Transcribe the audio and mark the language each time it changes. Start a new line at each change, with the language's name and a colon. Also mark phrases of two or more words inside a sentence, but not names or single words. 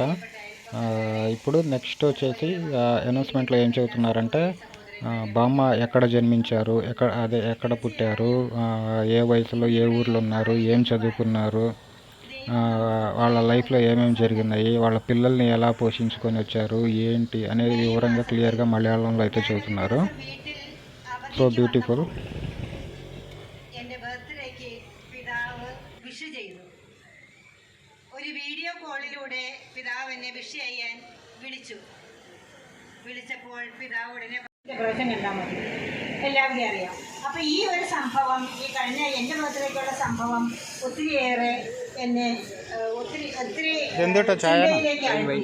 Telugu: ఇప్పుడు నెక్స్ట్ వచ్చేసి అనౌన్స్మెంట్లో ఏం చెబుతున్నారంటే బామ్మ ఎక్కడ జన్మించారు, ఎక్కడ పుట్టారు, ఏ వయసులో ఏ ఊర్లో ఉన్నారు, ఏం చదువుకున్నారు, వాళ్ళ లైఫ్లో ఏమేమి జరిగినాయి, వాళ్ళ పిల్లల్ని ఎలా పోషించుకొని వచ్చారు, ఏంటి అనేది వివరంగా క్లియర్గా మలయాళంలో అయితే చెబుతున్నారు.
English: So beautiful.
Malayalam: എൻ്റെ ബർത്ത്ഡേക്ക് പിതാവ് വിഷ് ചെയ്തു. ഒരു വീഡിയോ കോളിലൂടെ പിതാവ് എന്നെ വിഷ് ചെയ്യാൻ വിളിച്ചപ്പോൾ പിതാവ് ഉടനെ പ്രാവശ്യം കണ്ടാൽ മതി, എല്ലാവരും അറിയാം. അപ്പം ഈ ഒരു സംഭവം, ഈ കഴിഞ്ഞ എൻ്റെ ബർത്ത്ഡേക്കുള്ള സംഭവം ഒത്തിരിയേറെ എന്നെ ഒത്തിരി ചിന്തയിലേക്ക് ആഴ്ത്തി.